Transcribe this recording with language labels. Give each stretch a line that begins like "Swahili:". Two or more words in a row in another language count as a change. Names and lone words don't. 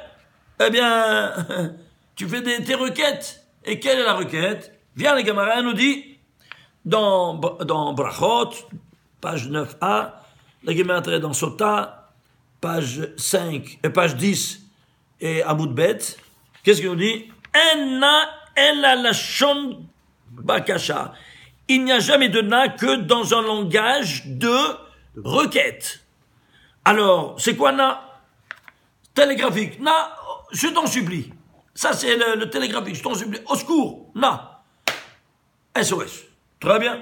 French: Eh bien, tu fais tes requêtes. Et quelle est la requête? Viens, les camarades, nous dit, dans Brachot, page 9a, la Gemara dans Sota, page 5, page 10 et
Hebrew: עמוד ב,
French: qu'est-ce qu'il nous dit?
Hebrew: אין נא אלא לשון בקשה.
French: Il n'y a jamais de na que dans un langage de requête. Alors, c'est quoi na? Télégraphique. Na, je t'en supplie. Ça, c'est le télégraphique. Je t'en supplie. Au secours. Na. SOS. Très bien.